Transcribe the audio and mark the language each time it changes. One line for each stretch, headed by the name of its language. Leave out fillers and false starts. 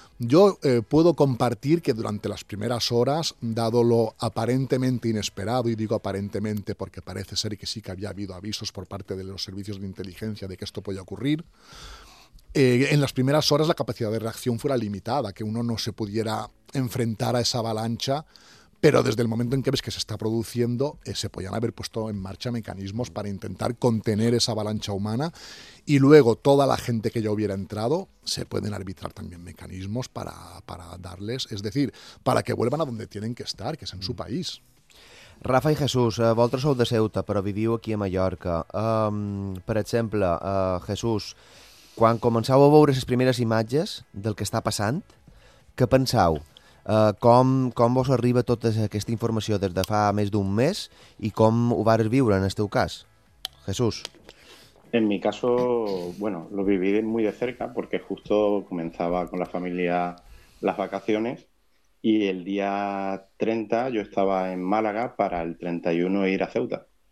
Spanish: Yo puedo compartir que durante las primeras horas, dado lo aparentemente inesperado, y digo aparentemente porque parece ser que sí que había habido avisos por parte de los servicios de inteligencia de que esto podía ocurrir, en las primeras horas la capacidad de reacción fuera limitada, que uno no se pudiera enfrentar a esa avalancha, pero desde el momento en que ves que se está produciendo, se podían haber puesto en marcha mecanismos para intentar contener esa avalancha humana. Y luego toda la gente que ya hubiera entrado, se pueden arbitrar también mecanismos para darles, es decir, para que vuelvan a donde tienen que estar, que es en su país.
Catalan: Rafa i Jesús, vosaltres sou de Ceuta, però viviu aquí a Mallorca. Per exemple, Jesús, quan començau a veure les primeres imatges del que està passant, què pensau? Com vos arriba tota aquesta informació des de fa més d'un mes i com ho vas viure en el teu cas? Jesús.
Spanish: En mi caso, bueno, lo viví muy de cerca porque justo comenzaba con la familia las vacaciones y el día 30 yo estaba en Málaga para el 31 ir a Ceuta.